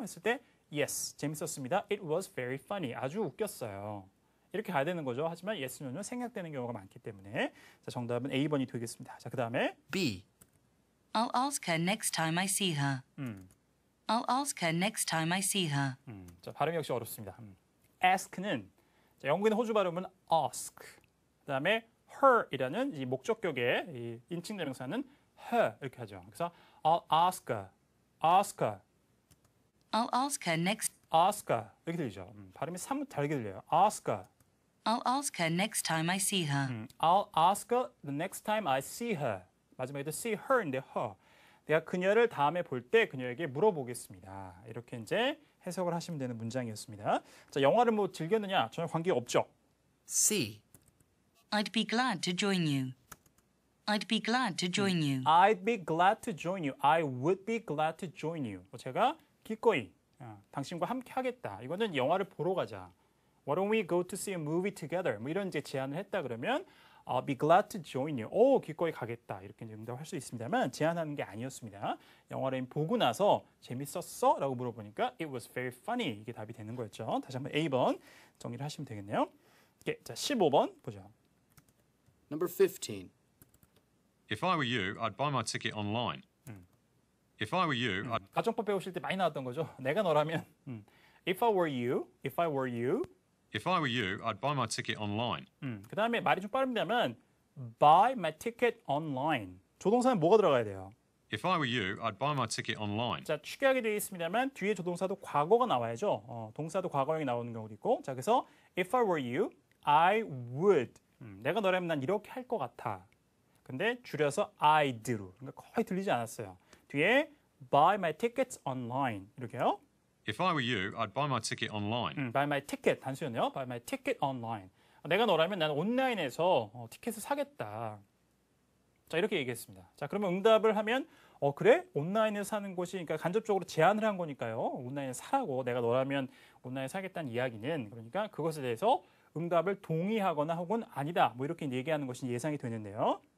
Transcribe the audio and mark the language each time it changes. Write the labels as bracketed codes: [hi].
[ko] 했을 때 yes, 재밌었습니다. [en] It was very funny. [ko] 아주 웃겼어요. 이렇게 가야 되는 거죠. 하지만 yes, no는 생략되는 경우가 많기 때문에 자, 정답은 A번이 되겠습니다. 자, 그다음에 [en] B. I'll ask her next time I see her. I'll ask her next time I see her. [ko] 자, 발음이 역시 어렵습니다. ask는 자, 영국인 호주 발음은 ask. 그다음에 her이라는 이 목적격의 이 인칭 대명사는 her 이렇게 하죠. [en] 그래서 I'll ask her, ask her, I'll ask her next. [ko] ask her 이렇게 들리죠. 발음이 사뭇 다르게 들려요. [en] ask her. I'll ask her next time I see her. I'll ask her the next time I see her. [ko] 마지막에도 [en] see her인데 her. [ko] 내가 그녀를 다음에 볼 때 그녀에게 물어보겠습니다. 이렇게 이제 해석을 하시면 되는 문장이었습니다. 자, 영화를 뭐 즐겼느냐? 전혀 관계 없죠. [en] C. I'd be glad to join you. I'd be glad to join you. I'd be glad to join you. I would be glad to join you. [ko] 제가 기꺼이 당신과 함께 하겠다. 이거는 영화를 보러 가자. [en] Why don't we go to see a movie together? [ko] 뭐 이런 이제 제안을 했다 그러면 [en] I'll be glad to join you. [ko] 기꺼이 가겠다. 이렇게 응답할 수 있습니다만 제안하는 게 아니었습니다. 영화를 보고 나서 재밌었어? 라고 물어보니까 [en] It was very funny. [ko] 이게 답이 되는 거였죠. 다시 한번 A번 정리를 하시면 되겠네요. 자, 15번 보죠. [en] Number 15. If I were you, I'd buy my ticket online. If I were you, I'd [ko] 가정법 배우실 때 많이 나왔던 거죠. 내가 너라면 [en] If I were you, if I were you if I were you, I'd buy my ticket online. [ko] 그 다음에 말이 좀 빠릅니다만 [en] buy my ticket online. [ko] 조동사는 뭐가 들어가야 돼요? [en] If I were you, I'd buy my ticket online. [ko] 자, 추가하게 되어 있습니다만 뒤에 조동사도 과거가 나와야죠. 동사도 과거형이 나오는 경우도 있고. [en] 자, 그래서 if I were you, I would. [ko] 내가 너라면 난 이렇게 할 것 같아. 근데 줄여서 I'd로. 그러니까 거의 들리지 않았어요. 뒤에 [en] buy my tickets online. [ko] 이렇게요. [en] If I were you, I'd buy my ticket online. [ko] buy my ticket 단수였네요. [en] buy my ticket online. [ko] 내가 너라면 나는 온라인에서 티켓을 사겠다. 자, 이렇게 얘기했습니다. 자, 그러면 응답을 하면 그래? 온라인에서 사는 곳이 그러니까 간접적으로 제안을 한 거니까요. 온라인에 사라고 내가 너라면 온라인에 사겠다는 이야기는 그러니까 그것에 대해서 응답을 동의하거나 혹은 아니다. 뭐 이렇게 얘기하는 것이 예상이 되는데요.